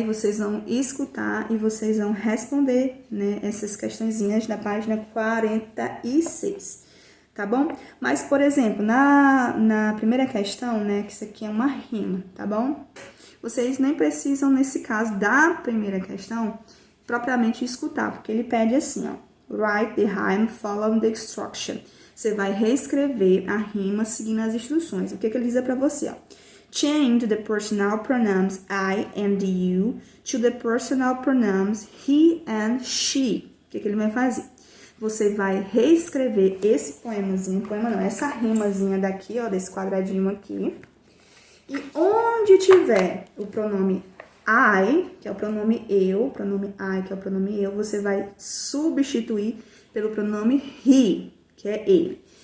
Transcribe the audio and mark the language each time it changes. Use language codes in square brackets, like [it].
[pt] E vocês vão escutar e vocês vão responder, né, essas questõezinhas da página 46, tá bom? Mas, por exemplo, na primeira questão, né, que isso aqui é uma rima, tá bom? Vocês nem precisam, nesse caso da primeira questão, propriamente escutar, porque ele pede assim, ó. [en] Write the rhyme following the instruction. [pt] Você vai reescrever a rima seguindo as instruções. O que ele diz para você, ó? [en] Change the personal pronouns I and you to the personal pronouns he and she. [pt] O que ele vai fazer? Você vai reescrever esse poemazinho, essa rimazinha daqui, ó, desse quadradinho aqui. E onde tiver o pronome I, que é o pronome eu, você vai substituir pelo pronome he, que é ele.